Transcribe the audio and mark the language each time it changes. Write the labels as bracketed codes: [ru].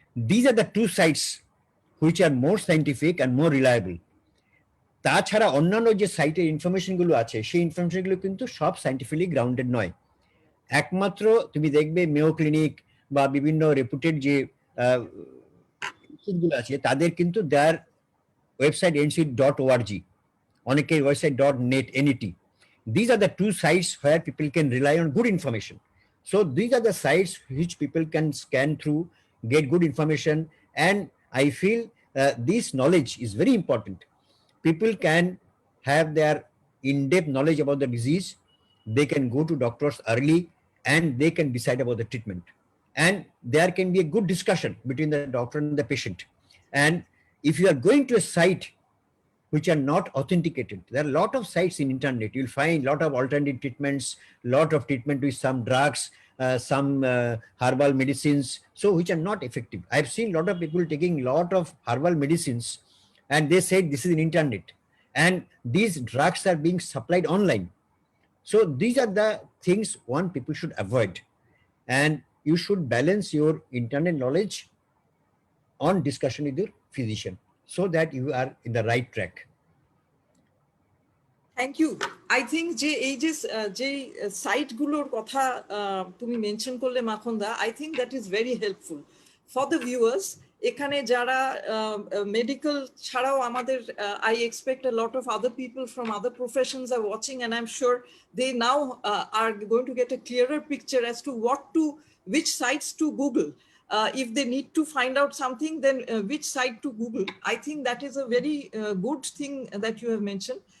[en] These are the two sites which are more scientific and more reliable. [bn] তাছাড়া অন্যান্য যে সাইটের ইনফরমেশন গুলো আছে, সেই ইনফরমেশন গুলো কিন্তু সব [en] scientifically grounded [bn] নয়। একমাত্র তুমি দেখবে মেও ক্লিনিক বা বিভিন্ন রেপুটেড যে গুলো আছে, তাদের কিন্তু [en] their [bn] ওয়েবসাইট nc.org, অনেকের website .net, net. [en] These are the two sites where people can rely on good information. So these are the sites which people can scan through, get good information, and I feel this knowledge is very important. people can have their in-depth knowledge about the disease. They can go to doctors early and they can decide about the treatment. And there can be a good discussion between the doctor and the patient. And if you are going to a site which are not authenticated, there are a lot of sites in internet. You'll find a lot of alternative treatments, lot of treatment with some drugs, some herbal medicines, so which are not effective. I've seen a lot of people taking a lot of herbal medicines and they say this is in internet, and these drugs are being supplied online. So these are the things one people should avoid, and you should balance your internet knowledge on discussion with your physician so that you are in the right track. Thank you. I think [bn] যে এই যে সাইটগুলোর কথা তুমি mention করলে মাখনদা, [en] I think that is very helpful for the viewers. [bn] এখানে যারা medical ছাড়াও আমাদের [en] I expect a lot of other people from other professions are watching, and I am sure they now are going to get a clearer picture as to what to which sites to Google. If they need to find out something, then which site to Google. I think that is a very good thing that you have mentioned.